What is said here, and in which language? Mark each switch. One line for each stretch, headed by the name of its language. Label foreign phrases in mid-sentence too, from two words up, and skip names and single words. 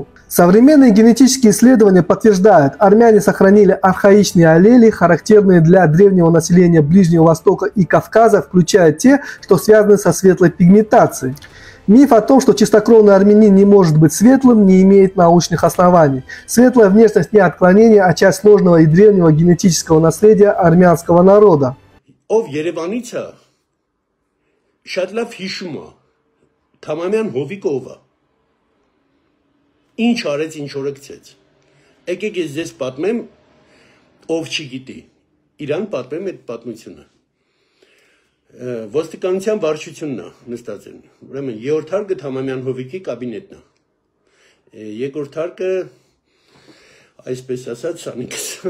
Russian: Современные генетические исследования подтверждают, армяне сохранили архаичные аллели, характерные для древнего населения Ближнего Востока и Кавказа, включая те, что связаны со светлой пигментацией. Миф о том, что чистокровный армянин не может быть светлым, не имеет научных оснований. Светлая внешность не отклонение, а часть сложного и древнего генетического наследия армянского народа.
Armenian: Ով Երևանից է, շատ լավ հիշում է, Թամամյան Հովիկովը, ինչ արեց, ինչ օրը գցեց։ Եկեք ես ձեզ պատմեմ, ով չգիտի, իրան պատմեմ այդ պատմությունը։ Ոստիկանության վարչությունն է նստած են։ Ուրեմն երրորդ հարկը Թամամյան Հովիկի կաբինետն է։ Երկրորդ հարկը այսպես ասած Սանիկս